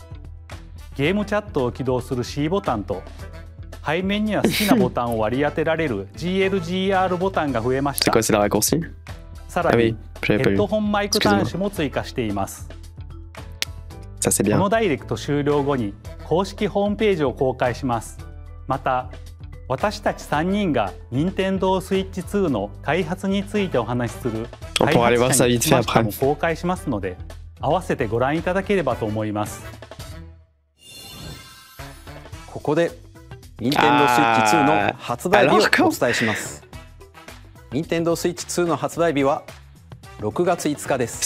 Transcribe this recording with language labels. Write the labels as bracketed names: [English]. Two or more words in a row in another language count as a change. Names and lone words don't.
[Japanese] ゲームチャットを起動する C ボタンと背面には好きなボタンを割り当てられる GLGR ボタンが増えまし [French] C'est [Japanese] た。 [French] quoi, c'est la raccourci? [Japanese] さら [French] Ah [Japanese] に [French] oui, [Japanese] ヘ [French] j'avais pas [Japanese] ッド [French] vu. [Japanese] ホンマイク端子も追加しています。 [French] Ça, c'est [Japanese] この [French] bien. [Japanese] ダイレクト終了後に公式ホームページを公開します。また私たち3人が Nintendo Switch 2の開発についてお話しする [French] On [Japanese] 開 [French] pourra aller voir [Japanese] 発 [French] ça [Japanese] 者に [French] vite [Japanese] つ [French] fait [Japanese] まして [French] après. [Japanese] も公開しますので合わせてご覧いただければと思います。ここで Nintendo Switch 2の発売日をお伝えします。Nintendo Switch 2の発売日は6月5日です。